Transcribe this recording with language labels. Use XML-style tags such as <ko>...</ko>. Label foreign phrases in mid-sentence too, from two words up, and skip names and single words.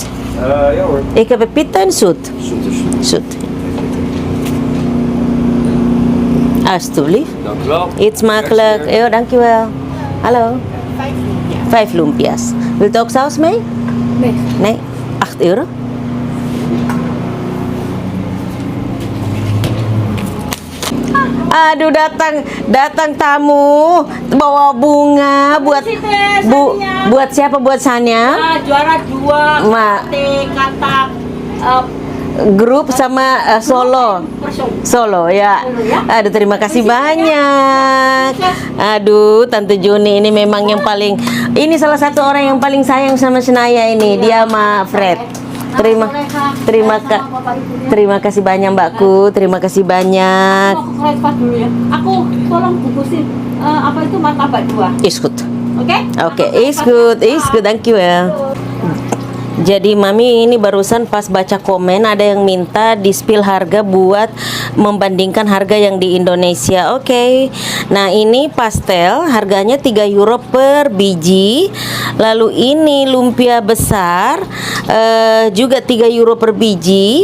<nl>Ja hoor. Ik heb een pita en zoet. Zoet is. Zoet. Alsjeblieft. Dank u wel. Eet smakelijk. Merci. Yo, dankjewel. Hallo. 5 lumpias. Wilt u ook saus mee? Nee. Nee. €8.</nl> <id>Aduh, datang tamu bawa bunga buat buat siapa? Buat Sanya. Juara 2 Ma. kata Grup sama Solo. Solo ya. Aduh, terima kasih banyak. Aduh, Tante Juni ini memang yang paling, ini salah satu orang yang paling sayang sama Senaya ini. Dia sama Fred. Terima kasih banyak Mbakku. Terima kasih banyak. Aku krepas dulu ya. Aku tolong bungkusin apa itu martabak 2.</id> <en>Is good.</en> <id>Oke?</id> <en>Oke, is good. Thank you ya.</en> <id>Jadi mami ini barusan pas baca komen ada yang minta di-spill harga buat membandingkan harga yang di Indonesia. Oke. Nah, ini pastel harganya €3 per biji. Lalu ini lumpia besar juga €3 per biji.</id>